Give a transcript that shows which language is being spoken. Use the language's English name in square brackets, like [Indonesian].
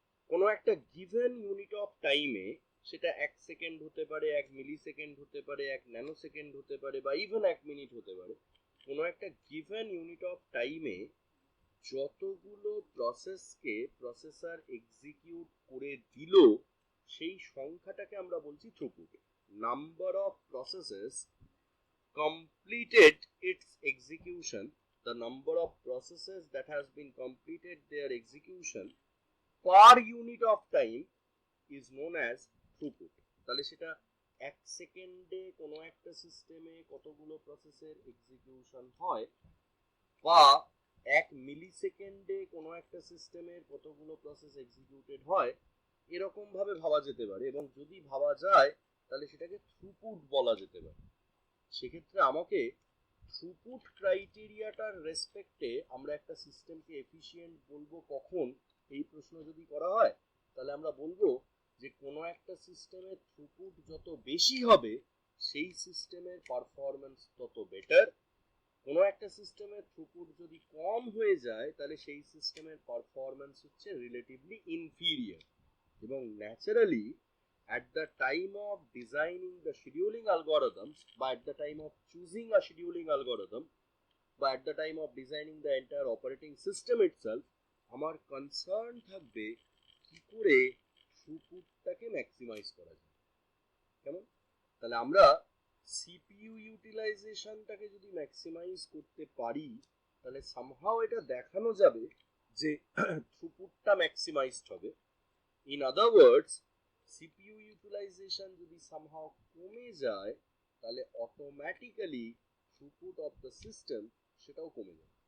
[Bangla] কোনো একটা given unit of টাইমে, সেটা 1 সেকেন্ড হতে পারে, 1 মিলি সেকেন্ড হতে পারে, 1 ন্যানো সেকেন্ড হতে পারে, বা ইভেন 1 মিনিট হতে পারে, কোনো একটা গিভেন ইউনিট অফ টাইমে যতগুলো প্রসেসকে প্রসেসর এক্সিকিউট করে দিল সেই সংখ্যাটাকে আমরা বলছি throughput. [English] Number of processes completed its execution, the number of processes that has been completed their execution per unit of time is known as throughput. [Bangla] তাহলে সেটা 1 সেকেন্ডে কোনো একটা সিস্টেমে কতগুলো প্রসেসের এক্সিকিউশন হয় বা 1 মিলি সেকেন্ডে কোনো একটা সিস্টেমের কতগুলো প্রসেস এক্সিকিউটেড হয়, এরকম ভাবে ভাবা যেতে পারে। এবং যদি ভাবা যায় তাহলে সেটাকে থ্রুপুট বলা যেতে পারে। সেক্ষেত্রে আমাকে থ্রুপুট ক্রাইটেরিয়াটার রেসপেক্টে আমরা একটা সিস্টেমকে এফিশিয়েন্ট বলবো কখন, এই প্রশ্ন যদি করা হয় তাহলে আমরা বলবো যে কোনো একটা সিস্টেমের থ্রুপুট যত বেশি হবে সেই সিস্টেমের পারফরমেন্স তত বেটার। কোনো একটা সিস্টেমের থ্রুপুট যদি কম হয়ে যায় তাহলে সেই সিস্টেমের পারফরমেন্স হচ্ছে রিলেটিভলি ইনফিরিয়ার। [English] এবং naturally at the time of designing the scheduling algorithms, by at the time of choosing a scheduling algorithm, by at the time of designing the entire operating system itself, [Bangla] আমার concern থাকবে কি করে থ্রুপুটটাকে maximise করা যায়। কেমন? তাহলে আমরা CPU ইউটিলাইজেশনটাকে যদি ম্যাক্সিমাইজ করতে পারি তাহলে সামহাও এটা দেখানো যাবে যে থ্রুপুটটা ম্যাক্সিমাইজড হবে। In other words, CPU utilisation যদি সামহাও কমে যায় তাহলে automatically throughput of the system সেটাও কমে যাবে।